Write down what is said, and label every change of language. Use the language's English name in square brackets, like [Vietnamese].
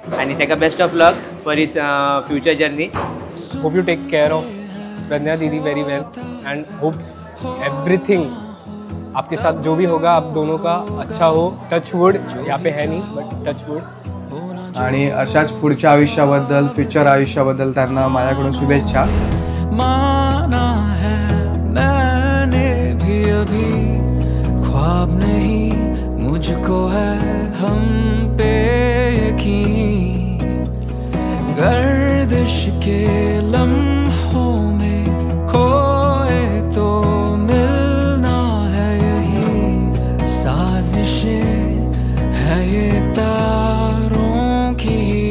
[Goan Konkani] आणि ताका [English] Best of luck for his future journey. Hope you take care of Pragya didi very well and hope everything [Hindi] आपके साथ जो भी होगा आप दोनों का अच्छा हो. [English] touch wood [Hindi] यहाँ पे है नहीं [English] But touch wood. [Marathi] आणि अशाच पुढच्या आयुष्याबद्दल फ्युचर आयुष्याबद्दल त्यांना माझ्याकडून शुभेच्छा. [Hindi] माना है मैंने भी अभी ख्वाब नहीं मुझको है हम पे यकीन गर्दिश के लम्हों में खोए तो मिलना है यही साजिशें है ये तारों की